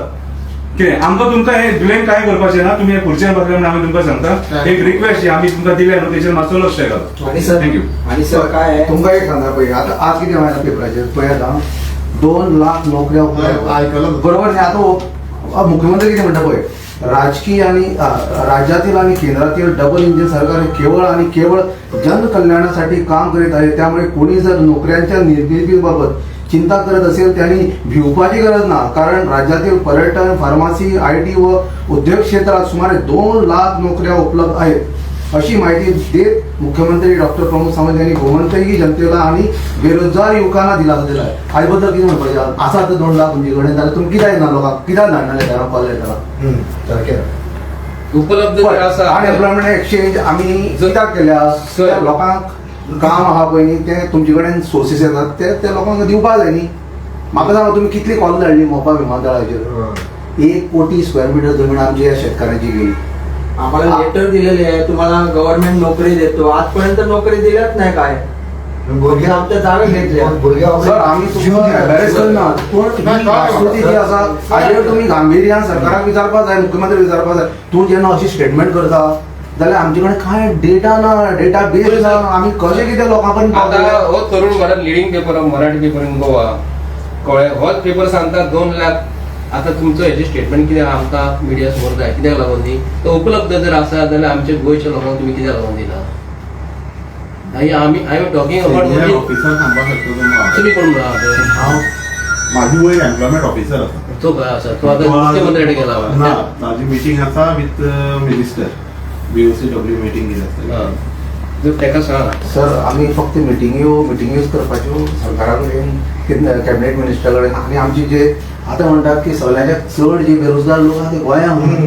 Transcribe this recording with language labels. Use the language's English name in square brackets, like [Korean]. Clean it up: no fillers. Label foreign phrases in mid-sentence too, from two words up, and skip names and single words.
[Konkani] कितें आमकां तुमकां हे ब्लेम काय करपाचें ना. तुमी हे खुर्चेर बसले म्हणून आमी तुमकां सांगता. एक रिक्वेस्ट जी आमी तुमकां दिल्या न्हू तेचेर मातसो लक्ष घाल. थँक्यू. आणि सर काय तुमकां एक सांगता पळय, आतां आज कितें म्हळ्यार पेपराचेर पळय आतां 2 लाख नोकऱ्या बरोबर न्ही. आतां मुख्यमंत्री कितें म्हणटा पळय, [Marathi] राजकीय आणि राज्यातील आणि केंद्रातील [English] double engine [Marathi] सरकार केवळ आणि केवळ जनकल्याणासाठी काम करीत आहे. त्यामुळे कोणी जर नोकऱ्यांच्या निर्मितीबाबत चिंता करत असेल त्यांनी [Konkani] भिवपाची गरज ना. [Marathi] कारण राज्यातील पर्यटन, फार्मसी, IT व उद्योग क्षेत्रात सुमारे 2 लाख नोकऱ्या उपलब्ध आहेत, अशी माहिती देत मुख्यमंत्री डॉक्टर प्रमोद सावंत यांनी गोमंतकी जनतेला आणि बेरोजगार युवकांना दिलासा दिला आहे. [Konkani] आजबद्दल किती म्हणपाचे असा तर 2 लाख तुमचे कडेन जाल्यार तुमी कित्याक ना लोकांक कित्याक धाडनाले त्याला कॉल त्याला उपलब्ध [English] unemployment exchange [Konkani] आमी कित्याक केल्या. लोकांक काम आहा पळय न्ही ते तुमचे कडेन सोर्सीस येतात ते लोकांक दिवपाक जाय न्ही. म्हाका सांगा तुम्ही कितली कॉल धाडली मोपा विमानतळाचेर. [Marathi] 1 कोटी स्क्वेअर मीटर जमीन आमची या शेतकऱ्यांची गेली. आम्हाला लेटर दिलेले आहे, तुम्हाला गव्हर्नमेंट नोकरी देतो. आजपर्यंत नोकरी दिल्याच नाही. काय आमच्या जागा घेतल्या [Konkani] सर. आम्ही तुम्ही गांभीर्यान सरकाराक विचारपाक जाय, मुख्यमंत्री विचारपाक जाय. तूं जेन्ना अशी स्टेटमेंट करता जाल्यार आमचे कडेन कांय डेटा ना, डेटा बेस ना, आमी कशें कितें लोकां पर्यंत आता पावतले? हो तरुण भारत [English] leading paper Marathi paper in Goa [Konkani] कळ्ळें, होच पेपर सांगता 2 लाख. आता तुमचं हेजे स्टेटमेंट कितें आमकां मिडिया समोर जाय, कित्याक लागून दी तो उपलब्ध जर आसा जाल्यार आमच्या गोंयच्या लोकांक तुमी कित्याक लागून दिना? [English] I am talking about [Konkani] ऑफिसर सांगपाक शकता तुम्हाला. तुमी कोण म्हणा हांव माझी वयर [English] employment officer [Konkani] आसा. तो काय आसा, तो आतां मुख्यमंत्री कडेन गेला ना, ताजी मिटींग आसा [English] with minister, [Konkani] BOCW मिटींग कितें आसता. जर तेका सांग सर आमी फक्त मिटिंग्योच करपाच्यो सरकारा कडेन, [English] cabinet minister [Konkani] कडेन, आनी आमची जे आतां म्हणटात की सगळ्यांच्या चड जे बेरोजगार लोक आहा ते गोंयांत.